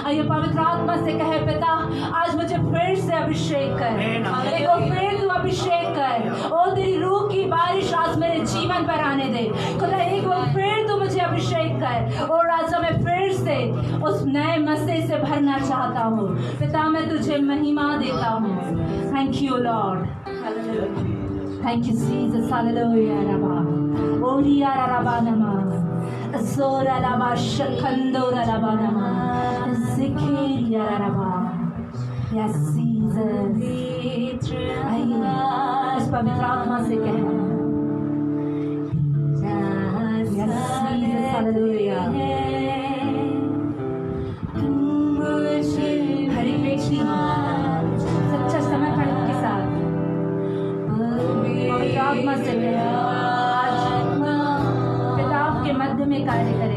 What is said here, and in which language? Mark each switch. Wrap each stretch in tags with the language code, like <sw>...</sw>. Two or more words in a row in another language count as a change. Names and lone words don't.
<hi>आइए पवित्र आत्मा से कहे पिता आज मुझे फिर से अभिषेक कर, एक बार फिर तू अभिषेक कर। ओ तेरी रूह की बारिश आज मेरे जीवन पर आने दे खुदा, एक बार फिर तू मुझे अभिषेक कर। ओ राजा मैं फिर से उस नए मसीह से भरना चाहता हूँ। पिता मैं तुझे महिमा देता हूँ।</hi> <en>thank you Lord, thank you Jesus, hallelujah rabba oriya rabba nama zora rabba shakandora rabba nama zikriya rabba। yes Jesus,</en> <hi>आइए इस पवित्र आत्मा से कहें</hi> <en>yes Jesus,</en> <hi>hallelujah। हर एक व्यक्ति सच्चा समर्पण के साथ पवित्र आत्मा से पिता के मध्य में कार्य करे।</hi>